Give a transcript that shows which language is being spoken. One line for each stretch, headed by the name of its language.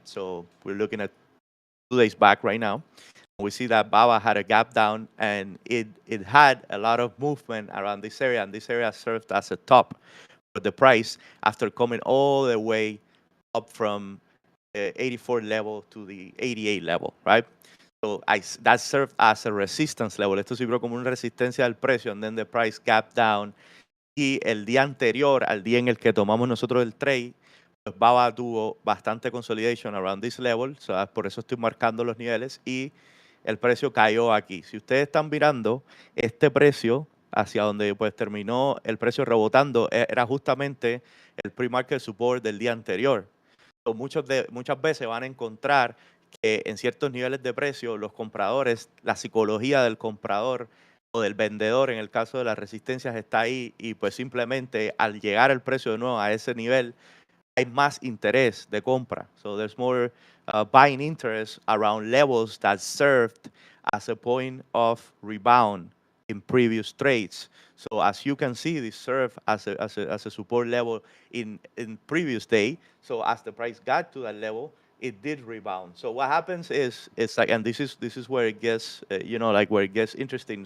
English: So we're looking at 2 days back right now. We see that Baba had a gap down, and it had a lot of movement around this area, and this area served as a top for the price after coming all the way up from the 84 level to the 88 level, right? So that served as a resistance level.
Spanish: Esto sirvió como una resistencia al precio,
English: and then the price gap down.
Spanish: Y el día anterior, al día en el que tomamos nosotros el trade, pues Baba tuvo bastante
English: consolidation around this level, so
Spanish: por eso estoy marcando los niveles, y el precio cayó aquí. Si ustedes están mirando, este precio hacia donde pues terminó el precio rebotando era justamente el pre-market support del día anterior. So, muchas veces van a encontrar que en ciertos niveles de precio los compradores, la psicología del comprador o del vendedor en el caso de las resistencias está ahí, y pues simplemente al llegar el precio de nuevo a ese nivel, hay más interés de compra.
English: So there's more buying interest around levels that served as a point of rebound in previous trades. So as you can see, this served as a support level in previous day. So as the price got to that level, it did rebound. So what happens is, it's like, and this is where it gets, like where it gets interesting.